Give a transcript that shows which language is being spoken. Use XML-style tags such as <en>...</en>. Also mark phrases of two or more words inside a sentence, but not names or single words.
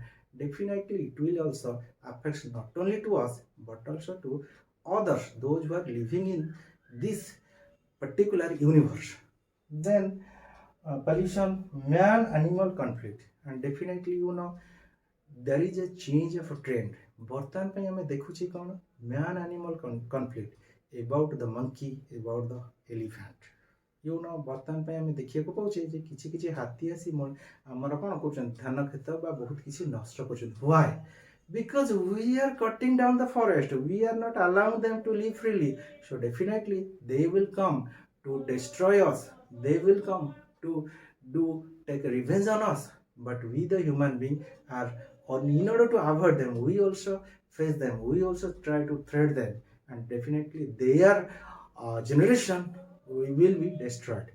<en>Definitely it will also affect not only to us but also to others, those who are living in this particular universe. Then pollution, man animal conflict, and definitely you know there is a change of a trend.</en> <or>ବର୍ତ୍ତମାନ ପାଇଁ ଆମେ ଦେଖୁଛି କ'ଣ,</or> <en>man animal conflict, about the monkey, about the elephant.</en> <or>ବର୍ତ୍ତମାନ ପାଇଁ ଆମେ ଦେଖିବାକୁ ପାଉଛେ ଯେ କିଛି କିଛି ହାତୀ ଆସି ଆମର କ'ଣ କରୁଛନ୍ତି, ଧାନ କ୍ଷେତ ବା ବହୁତ କିଛି ନଷ୍ଟ କରୁଛନ୍ତି।</or> <en>ହ୍ୱାଇ? Because we are cutting down the forest, we are not allowing them to live freely. So definitely they will come to destroy us, they will come to do take revenge on us. But we the human being are, or in order to avoid them, we also face them, we also try to threat them, and definitely their generation we will be destroyed.</en>